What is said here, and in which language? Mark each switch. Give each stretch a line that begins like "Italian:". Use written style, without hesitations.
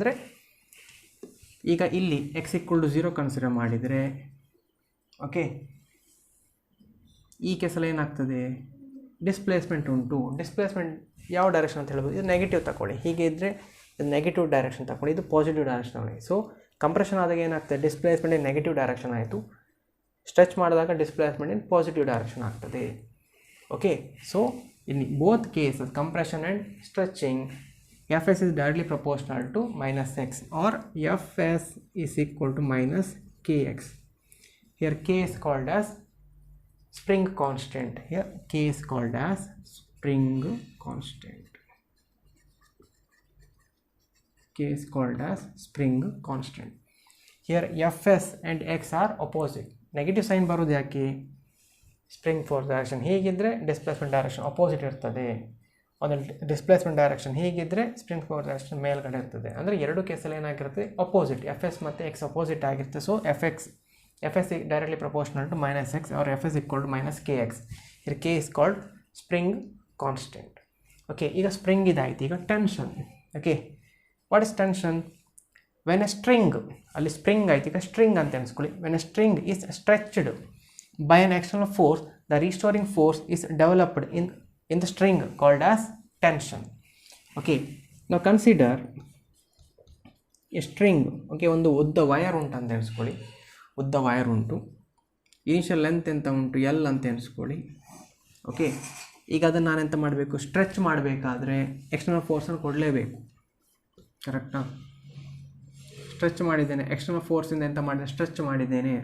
Kannada: ಅಂದರೆ ಈಗ ಇಲ್ಲಿ x = 0 ಕನ್ಸಿಡರ್ ಮಾಡಿದರೆ, ಓಕೆ, ಈ ಕೇಸಲ್ಲಿ ಏನಾಗ್ತದೆ, ಡಿಸ್ಪ್ಲೇಸ್ಮೆಂಟ್ ಉಂಟು. ಡಿಸ್ಪ್ಲೇಸ್ಮೆಂಟ್ ಯಾವ ಡೈರೆಕ್ಷನ್ ಅಂತ ಹೇಳ್ಬೋದು, ಇದು ನೆಗೆಟಿವ್ ತಗೊಳ್ಳಿ. ಹೀಗೆ ಇದ್ದರೆ ಇದು ನೆಗೆಟಿವ್ ಡೈರೆಕ್ಷನ್ ತಗೊಳ್ಳಿ, ಇದು ಪಾಸಿಟಿವ್ ಡೈರೆಕ್ಷನ್ ತಗೊಳ್ಳಿ. ಸೊ ಕಂಪ್ರೆಷನ್ ಆದಾಗ ಏನಾಗ್ತದೆ,
English: displacement in negative direction
Kannada: ಆಯಿತು. ಸ್ಟ್ರೆಚ್ ಮಾಡಿದಾಗ
English: displacement in positive direction
Kannada: ಆಗ್ತದೆ.
English: Okay, so in both cases, compression and stretching, Fs is directly proportional to -x, or Fs is equal to -kx. Here k is called as spring constant. Here k is called as spring constant. K is called as spring constant. Here Fs and x are opposite.
Kannada: Negative sign ಬರೋದು ಯಾಕೆ, spring force direction ಹೀಗಿದ್ದರೆ displacement direction opposite ಇರ್ತದೆ. ಒಂದು displacement direction ಹೀಗಿದ್ದರೆ spring force direction ಮೇಲ್ಗಡೆ ಇರ್ತದೆ. ಅಂದರೆ ಎರಡು ಕೇಸಲ್ಲಿ ಏನಾಗಿರುತ್ತೆ, ಅಪೋಸಿಟ್. ಎಫ್ ಎಸ್ ಮತ್ತು ಎಕ್ಸ್ ಅಪೋಸಿಟ್ ಆಗಿರುತ್ತೆ.
English: So F S directly proportional to -x, R F S = -kx. here k is called spring constant.
Kannada: Okay, ಈಗ ಸ್ಪ್ರಿಂಗ್ ಇದಾಯಿತು. ಈಗ tension.
English: okay, what is tension, when a string,
Kannada: ಅಲ್ಲಿ spring ಆಯ್ತು, ಈಗ string ಅಂತ ಎಣಿಸ್ಕೊಳ್ಳಿ.
English: When a string is stretched by an external force, the restoring force is developed in the string called as tension. Okay, now consider a string.
Kannada: Okay, ಒಂದು ಉದ್ದ wire ಉಂಟು ಅಂತ ಎಣಿಸ್ಕೊಳ್ಳಿ. ಉದ್ದ wire ಉಂಟು, ಇನಿಷಿಯಲ್ ಲೆಂತ್ ಎಂತ ಉಂಟು, L ಅಂತ ಎಣಿಸ್ಕೊಳ್ಳಿ. Okay, ಈಗ ಅದನ್ನು ನಾನು ಎಂತ ಮಾಡಬೇಕು, ಸ್ಟ್ರೆಚ್ ಮಾಡಬೇಕಾದ್ರೆ ಎಕ್ಸ್ಟರ್ನಲ್ ಫೋರ್ಸನ್ನು ಕೊಡಲೇಬೇಕು. ಕರೆಕ್ಟಾ, ಸ್ಟ್ರೆಚ್ ಮಾಡಿದ್ದೇನೆ, ಎಕ್ಸ್ಟರ್ನಲ್ ಫೋರ್ಸಿಂದ ಎಂತ ಮಾಡಿದೆ, ಸ್ಟ್ರೆಚ್ ಮಾಡಿದ್ದೇನೆ.